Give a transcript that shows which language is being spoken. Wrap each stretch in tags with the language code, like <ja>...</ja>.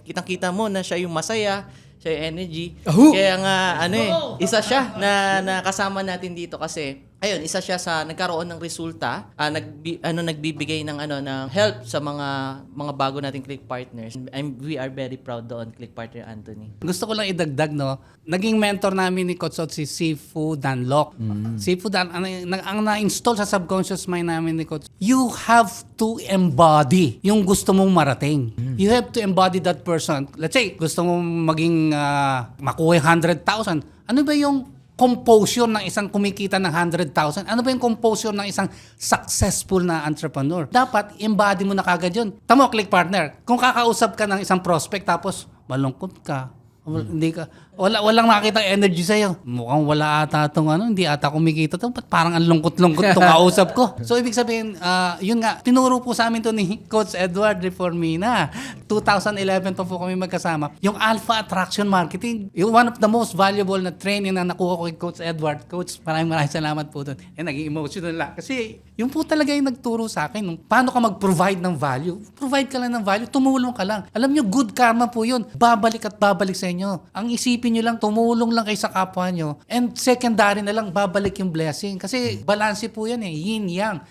<tl>Kitang-kita mo na siya yung masaya, siya yung energy. Kaya nga, isa siya na kasama natin dito kasi ayun, isa siya sa nagkaroon ng resulta, nagbibigay ng ng help sa mga bago nating click partners.</tl> <en>We are very proud doon, click partner Anthony.</en> <tl>Gusto ko lang idagdag, no? Naging mentor namin ni Coach Ot si Sifu Danlock. Sifu ang na-install sa subconscious mind namin ni Coach,</tl> <en>you have to embody</en> <tl>yung gusto mong marating.</tl> <en>You have to embody that person. Let's say,</en> <tl>gusto mong maging makuha 100,000. Ano ba yung composure ng isang kumikita ng 100,000? Ano ba yung composure ng isang successful na entrepreneur? Dapat, embody mo na kagad yun. Tamo, click partner. Kung kakausap ka ng isang prospect tapos malungkot ka, hindi ka, walang makita energy sa'yo. Mukhang wala ata itong hindi ata kumikita ito. Parang ang lungkot-lungkot itong kausap ko. So, ibig sabihin, yun nga, tinuro po sa amin to ni Coach Edward Reformina. 2011 pa po kami magkasama. Yung Alpha Attraction Marketing, yung one of the most valuable na training na nakuha ko kay Coach Edward. Coach, maraming salamat po doon. Naging emotional lang. Kasi, yun po talaga yung nagturo sa akin. Paano ka mag-provide ng value? Provide ka lang ng value, tumulong ka lang. Alam nyo, good karma po yun. Babalik at babalik sa inyo. Ang isipin nyo lang, tumulong lang kayo sa kapwa nyo. And secondary na lang, babalik yung blessing. Kasi balance po yan yin-yang.</tl>